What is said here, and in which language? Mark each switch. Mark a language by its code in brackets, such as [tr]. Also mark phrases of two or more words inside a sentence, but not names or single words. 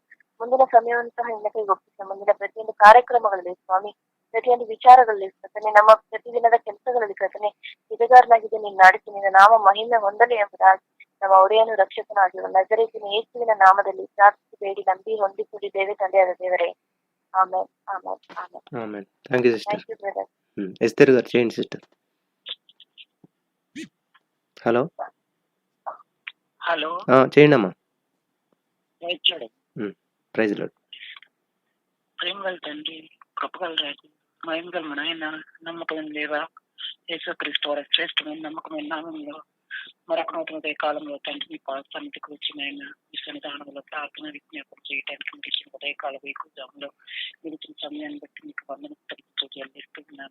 [kn] ಮುಂದಿನ ಸಮಯವನ್ನು ಸಹ ನಿನ್ನ ಕೈಗೆ ಒಪ್ಪಿಸ. ಮುಂದಿನ ಪ್ರತಿಯೊಂದು ಕಾರ್ಯಕ್ರಮಗಳಲ್ಲಿ ಸ್ವಾಮಿ, ಪ್ರತಿಯೊಂದು ವಿಚಾರಗಳಲ್ಲಿ ಕರ್ತನೆ, ನಮ್ಮ ಪ್ರತಿದಿನದ ಕೆಲಸಗಳಲ್ಲಿ ಕರ್ತನೆ ಜೊತೆಗಾರನಾಗಿದೆ ನೀನು ನಡೆಸಿ. ನಿನ್ನ ನಾಮ ಮಹಿಮೆ ಹೊಂದಲಿ ಎಂಬುದಾಗಿ ನಮ್ಮ ಒಡೆಯನು ರಕ್ಷಕನೂ ಆಗಿರುವ ನಜರೇತಿನ ಯೇಸುವಿನ ನಾಮದಲ್ಲಿ ಪ್ರಾರ್ಥಿಸಿ ಬೇಡಿ ನಂಬಿ ಹೊಂದಿಕೊಂಡಿದ್ದೇವೆ ತಂದೆಯಾದ ದೇವರೇ. ಆಮೇಲೆ ಆಮೇಲೆ ಆಮೇಲೆ. [te] ఆమెన్. థ్యాంక్ యూ సిస్టర్. [kn] ಥ್ಯಾಂಕ್ ಯು ಬ್ರದರ್. [te] ఎస్తేర్ గారు చేయండి సిస్టర్. హలో హలో చేయండి అమ్మా. రైతుడు ప్రైజ్ లార్డ్. ప్రేమగల తండ్రి, కృపగల రాజు, మహిమగల మన ఆయన, నమ్మకమైన దేవా, యేసుక్రీస్తు వారి శ్రేష్టమైన నమ్మకమైన నామంలో మరొక నూతన కాలంలో తండ్రి మీ సన్నిధికి వచ్చిన ఆయన మీ సన్నిధానంలో ప్రార్థన విజ్ఞాపన చేయడానికి మీకు ఇచ్చిన ఉదయకాల వైకుజాములో మీరు ఇచ్చిన సమయాన్ని బట్టి మీకు వందనతో చెల్లిస్తున్నాను.